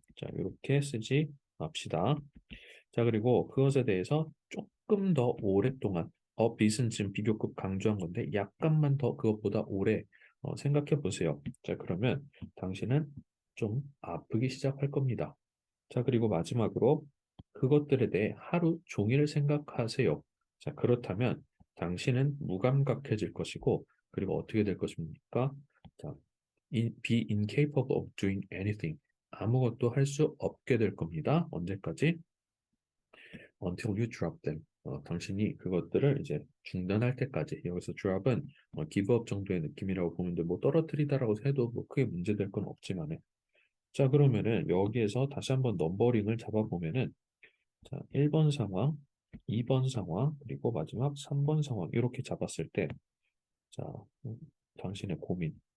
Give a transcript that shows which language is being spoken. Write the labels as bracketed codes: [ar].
[ko] 자, 이렇게 쓰지 맙시다. 자, 그리고 그것에 대해서 조금 더 오랫동안 빛은 지금 비교급 강조한 건데 약간만 더 그것보다 오래 생각해 보세요. 자, 그러면 당신은 좀 아프기 시작할 겁니다. 자, 그리고 마지막으로 그것들에 대해 하루 종일 생각하세요. 자, 그렇다면 당신은 무감각해질 것이고, 그리고 어떻게 될 것입니까? [en] 자, be incapable of doing anything. [ko] 아무것도 할 수 없게 될 겁니다. 언제까지? [en] Until you drop them. [ko] 당신이 그것들을 이제 중단할 때까지. 여기서 drop은 give up 정도의 느낌이라고 보는데 뭐 떨어뜨리다라고 해도 뭐 크게 문제될 건 없지만은. 자, 그러면은 여기에서 다시 한번 넘버링을 잡아보면은 자, 1번 상황, 2번 상황, 그리고 마지막 3번 상황 이렇게 잡았을 때 자, 당신의 고민.